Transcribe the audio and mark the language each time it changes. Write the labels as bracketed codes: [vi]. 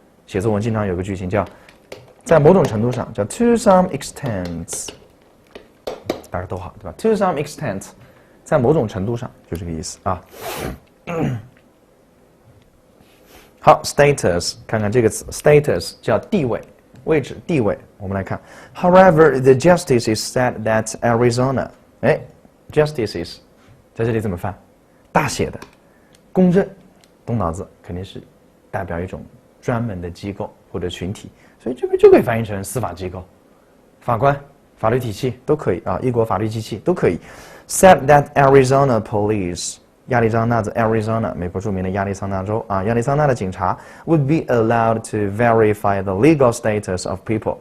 [zh] 写作文经常有个句型叫，在某种程度上叫 to some extent， 打个逗号对吧 ？to some extent， 在某种程度上就这个意思啊。好 ，status， 看看这个词 ，status 叫地位、位置、地位。 [en] 我们来看 ，However, the justices said that Arizona， justices [zh] 在这里怎么翻？大写的，公正，动脑子，肯定是代表一种专门的机构或者群体，所以这个就可以翻译成司法机构、法官、法律体系都可以啊，一国法律机器都可以。 [en] Said that Arizona police。 亚利桑那州 Arizona， [zh] 美国著名的亚利桑那州啊，亚利桑那的警察 [en] would be allowed to verify the legal status of people。